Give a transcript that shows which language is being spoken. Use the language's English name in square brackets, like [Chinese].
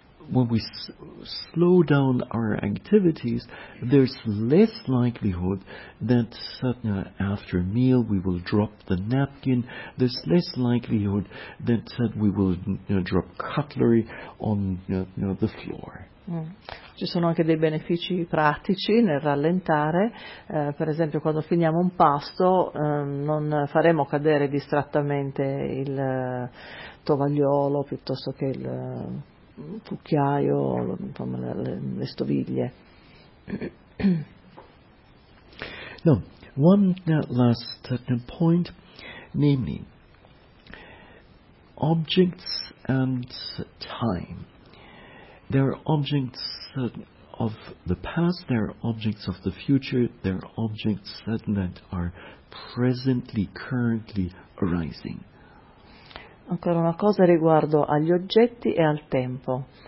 [English] When we slow down our activities, there's less likelihood that after a meal we will drop the napkin. There's less likelihood that we will drop cutlery on the floor. [Italian] Ci sono anche dei benefici pratici nel rallentare, per esempio quando finiamo un pasto non faremo cadere distrattamente il tovagliolo piuttosto che il cucchiaio, le stoviglie. [English] No, one last point, namely objects and time. There are objects of the past, there are objects of the future, there are objects that are presently, currently arising. [Italian] Ancora una cosa riguardo agli oggetti e al tempo.